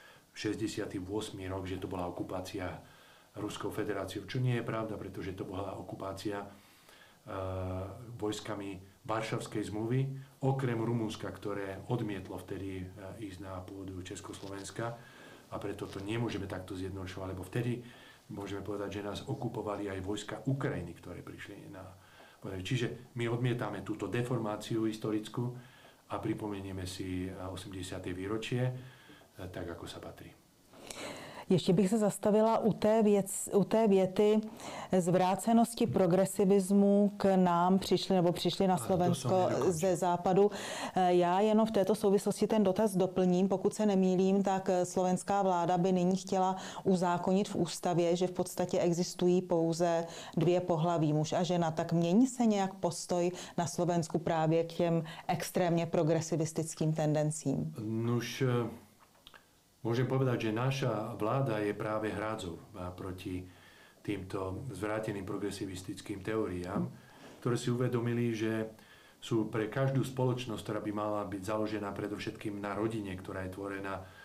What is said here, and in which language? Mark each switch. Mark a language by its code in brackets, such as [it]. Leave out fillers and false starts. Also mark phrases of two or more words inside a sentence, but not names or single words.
[sk] rok, že to bola okupácia Ruskou federáciou, čo nie je pravda, pretože to bola okupácia vojskami Varšavskej zmluvy, okrem Rumunska, ktoré odmietlo vtedy ísť na pôdu Československa, a preto to nemôžeme takto zjednodušovať, lebo vtedy môžeme povedať, že nás okupovali aj vojska Ukrajiny, ktoré prišli na... Čiže my odmietame túto deformáciu historickú a pripomenieme si 80. výročie, tak ako sa patrí. [cs] Ještě bych se zastavila u té věty zvrácenosti progresivismu k nám přišli na Slovensko ze západu. Já jenom v této souvislosti ten dotaz doplním. Pokud se nemýlím, tak slovenská vláda by nyní chtěla uzákonit v ústavě, že v podstatě existují pouze dvě pohlaví, muž a žena. Tak mění se nějak postoj na Slovensku právě k těm extrémně progresivistickým tendencím? [sk] Nuž, môžem povedať, že naša vláda je práve hrádzou proti týmto zvráteným progresivistickým teóriám, ktoré si uvedomili, že sú pre každú spoločnosť, ktorá by mala byť založená predovšetkým na rodine, ktorá je tvorená